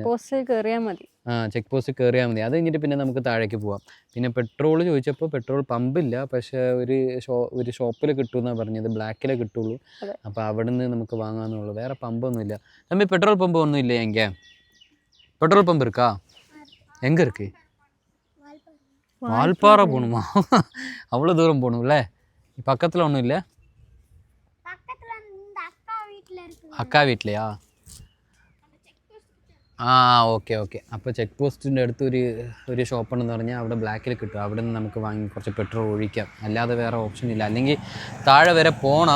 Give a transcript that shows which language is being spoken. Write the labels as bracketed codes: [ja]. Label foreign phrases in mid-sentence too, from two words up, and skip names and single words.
[en] check post [ml] കയറിയാൽ മതി. അത് കഴിഞ്ഞിട്ട് പിന്നെ നമുക്ക് താഴേക്ക് പോവാം. പിന്നെ പെട്രോൾ ചോദിച്ചപ്പോൾ പെട്രോൾ പമ്പില്ല, പക്ഷേ ഒരു ഷോപ്പിൽ കിട്ടുമെന്നാണ് പറഞ്ഞത്. ബ്ലാക്കിലേ കിട്ടുള്ളൂ. അപ്പോൾ അവിടെ നിന്ന് നമുക്ക് വാങ്ങാമെന്നുള്ളൂ. വേറെ പമ്പൊന്നുമില്ല. തമ്പി [en] petrol pump [ml] ഒന്നും ഇല്ല എങ്ക? [en] petrol pump [ml] இருக்கா? [ta] எங்கே இருக்கு? வால்பாறை போகணுமா? அவ்வளோ தூரம் போகணும்ல. பக்கத்தில் ஒன்றும் இல்லை? [ml] അക്കാ വീട്ടിലെയാ? ആ ഓക്കെ. അപ്പോൾ ചെക്ക് പോസ്റ്റിൻ്റെ അടുത്ത് ഒരു ഷോപ്പുണ്ടെന്ന് പറഞ്ഞാൽ അവിടെ ബ്ലാക്കിൽ കിട്ടും. അവിടെ നിന്ന് നമുക്ക് വാങ്ങി കുറച്ച് പെട്രോൾ ഒഴിക്കാം. അല്ലാതെ വേറെ ഓപ്ഷൻ ഇല്ല. അല്ലെങ്കിൽ താഴെ വരെ പോകണം.